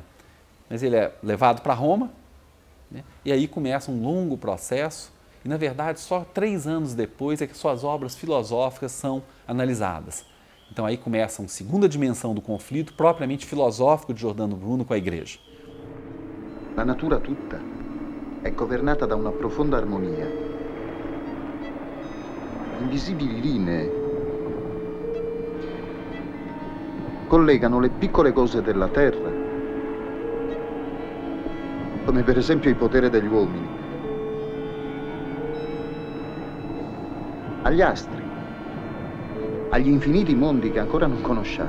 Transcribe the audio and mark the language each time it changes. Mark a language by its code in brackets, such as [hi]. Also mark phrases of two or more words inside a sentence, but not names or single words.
[pt] Mas ele é levado para Roma, né, e aí começa um longo processo, e na verdade só 3 anos depois é que suas obras filosóficas são analisadas. Então aí começa uma segunda dimensão do conflito propriamente filosófico de Giordano Bruno com a Igreja. [it] La natura tutta è governata da una profonda armonia. Invisibili linee collegano le piccole cose della terra, come per esempio il potere degli uomini, agli astri, agli infiniti mondi che ancora non conosciamo.